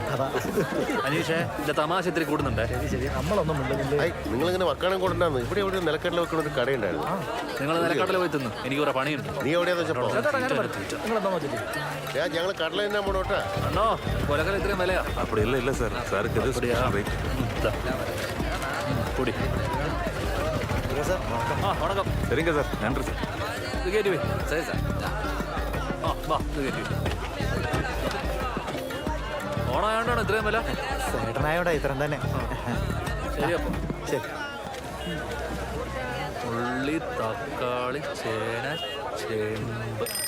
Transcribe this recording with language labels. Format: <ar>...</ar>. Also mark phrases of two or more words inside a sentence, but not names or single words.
<ml>അതാ അനീഷേ, ഇതിന്റെ തമാശ ഇത്തിരി കൂടുന്നുണ്ടേ. ശരി നമ്മളൊന്നും മിണ്ടുന്നില്ലേ. നിങ്ങളിങ്ങനെ വക്കാനം കൊണ്ടുണ്ടായിരുന്നു. ഇവിടെ എവിടെ നിലക്കടല വെക്കുന്ന ഒരു കടയുണ്ടായിരുന്നു. നിങ്ങൾ നിലക്കടല പോയി തിന്നു. എനിക്ക് കുറെ പണിയുണ്ട്. നീ എവിടെയാന്ന് വെച്ചപ്പോ നിങ്ങളെന്താ നോക്കിട്ട് ഞങ്ങൾ കടല തന്നെ പോണോട്ടാ. അണ്ണോ കൊലക്കല ഇത്രയും വിലയാ?</ml> <ta>அப்படி இல்லை சார் சாருக்கு இது ரேட்</ta> <ml>കൂടി. ആ വണക്കം.</ml> <ta>சரிங்க சார் நன்றி சார்.</ta> <ml>ഇത് കയറ്റി പോയി. ശരി സാർ. ആ വാ, ഇത് കയറ്റി പോയി. ഓണായോണ്ടാണ് ഇത്രയും വില? ചേട്ടനായോടാ ഇത്രയും തന്നെ. ശരി അപ്പം. ശരി. ഉള്ളി, തക്കാളി, ചേന, ചേമ്പ്.</ml>